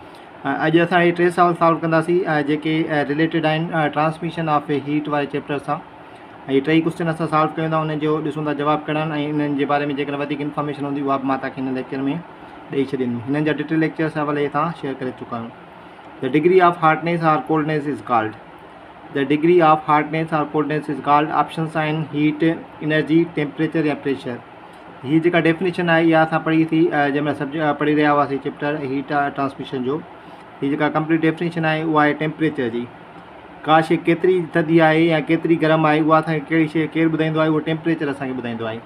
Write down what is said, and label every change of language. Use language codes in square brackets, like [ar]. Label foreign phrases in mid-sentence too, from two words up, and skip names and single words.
[sd] अॼु असां इहे 3 सवाल सॉल्व कंदासीं जेके रिलेटेड आहिनि [en] transmission of heat [sd] वारे चैप्टर सां। ये 3 क्वेश्चन असां सॉल्व कयूं था, उन जो ॾिसूं था जवाब कहिड़ा आहिनि ऐं इन्हनि जे बारे में जेकॾहिं वधीक इन्फॉर्मेशन हूंदी उहा बि मां तव्हांखे हिन लेक्चर में ॾेई छॾींदुमि। हिननि जा [en] detail lectures [sd] अवले तव्हां शेयर करे चुका आहियूं। [en] The degree of hardness or coldness is called. The degree of hardness or coldness is called. [sd] ऑप्शंस आहिनि [en] heat, energy, temperature [sd] या प्रेशर। हीअ जेका डेफिनेशन आहे इहा असां पढ़ी थी जंहिंमहिल सब्जेक्ट पढ़ी रहिया हुआसीं [en] chapter heat transmission [sd] जो। हीअ जेका [en] complete definition [sd] आहे उहा आहे टेम्परेचर जी। का शइ केतिरी थधी आहे या केतिरी गर्म आहे उहा असांखे कहिड़ी शइ केरु ॿुधाईंदो आहे, उहो टेम्परेचर असांखे ॿुधाईंदो आहे।